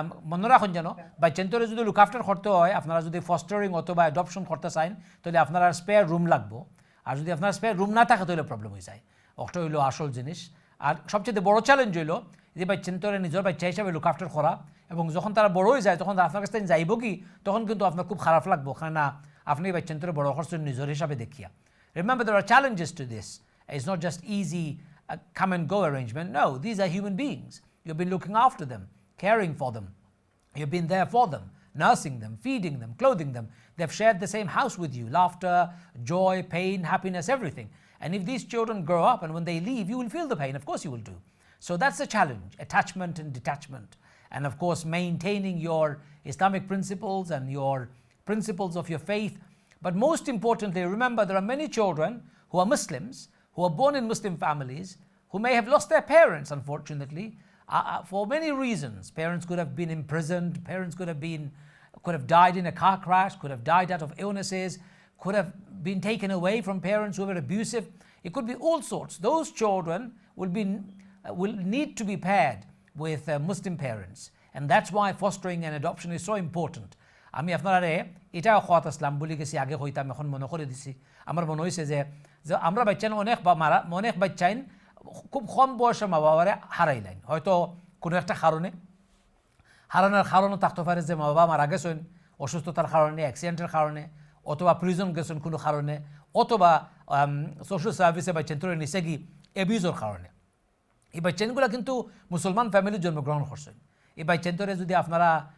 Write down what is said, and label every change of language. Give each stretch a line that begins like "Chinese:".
Bangla: মনে রাখুন যেন বাচ্চান্তরে যদি লুক আফটার করতে হয়, আপনারা যদি ফস্টারিং অথবা অ্যাডপশন করতে চান তাহলে আপনারা স্পেয়ার রুম লাগবো, আর যদি আপনার স্পেয়ার রুম না থাকে তাহলে প্রবলেম হয়ে যায়। ওটা হইলো আসল জিনিস। আর সবচেয়ে বড় চ্যালেঞ্জ হইলো যে বাচ্চান্তরে নিজের বাচ্চা হিসাবে লুক আফটার করা, এবং যখন তারা বড় হয়ে যায় তখন আপনার কাছ থেকে যাইব কি, তখন কিন্তু আপনার খুব খারাপ লাগবো, কারণ আপনি বাচ্চান্তরে বড় করছেন নিজের হিসাবে দেখিয়া।
English: Remember, there are challenges to this. It's not just easy come and go arrangement. No, these are human beings. You've been looking after them, caring for them. You've been there for them, nursing them, feeding them, clothing them. They've shared the same house with you, laughter, joy, pain, happiness, everything. And if these children grow up and when they leave, you will feel the pain. Of course you will do. So that's the challenge, attachment and detachment. And of course, maintaining your Islamic principles and your principles of your faith. But most importantly, remember, there are many children who are Muslims, who are born in Muslim families, who may have lost their parents, unfortunately, for many reasons. Parents could have been imprisoned, parents could have been could have died in a car crash, could have died out of illnesses, could have been taken away from parents who were abusive. It could be all sorts. Those children will need to be paired with Muslim parents. And that's why fostering and adoption is so important.
Bangla: আমি আপনারা এটাও খোয়াত আসলাম বলে গেছি আগে হইতাম এখন মনে করে দিছি আমার মনে হয়েছে যে আমরা বাচ্চান অনেক বাচ্চাইন খুব কম বয়সে মা বাবারে হারাইলেন হয়তো কোনো একটা কারণে হারানোর কারণও থাকতে পারে যে মা বাবা মারা গেছেন অসুস্থতার কারণে অ্যাক্সিডেন্টের কারণে অথবা প্রিজন গেছেন কোনো কারণে অথবা সোশ্যাল সার্ভিসে বাচ্চান তোরে নিচে গিয়ে অ্যাবিউজের কারণে এই বাচ্চানগুলো কিন্তু মুসলমান ফ্যামিলির জন্মগ্রহণ করছেন এই বাচ্চান্তরে যদি আপনারা